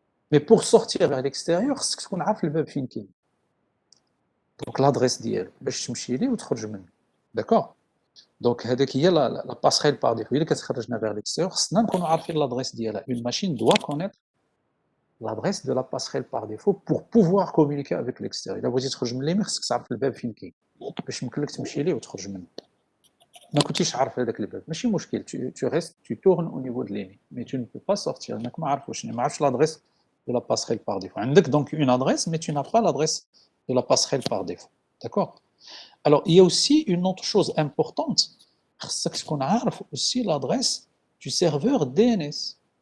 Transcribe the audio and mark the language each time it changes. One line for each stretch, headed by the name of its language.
French: Mais pour sortir vers l'extérieur, c'est ce qu'on a fait le web finking. Donc l'adresse d'hier,
Arabic: باش تمشي ليه وتخرج منه.
French: D'accord? Donc
Arabic: هذيك هي
French: la passerelle par défaut.
Arabic: اللي كتخرجنا
French: vers l'extérieur,
Arabic: خصنا نكونوا عارفين
French: l'adresse ديالها. Une machine doit connaître l'adresse de la passerelle par défaut pour pouvoir communiquer avec l'extérieur.
Arabic: إلا بغيتي تخرج من l'EMI خصك تعرف الباب فين كاين. باش يمكن لك تمشي ليه وتخرج منه. ما كنتيش عارف هذاك الباب ماشي مشكل
French: tu restes tu tournes au niveau de l'EMI mais tu ne peux pas sortir
Arabic: انك ما عارفوش ما عارفش
French: l'adresse de la passerelle par défaut عندك donc une adresse mais tu n'as pas l'adresse de la passerelle par défaut d'accord alors il y a aussi une autre chose importante
Arabic: خصك تكون عارف
French: aussi l'adresse du serveur DNS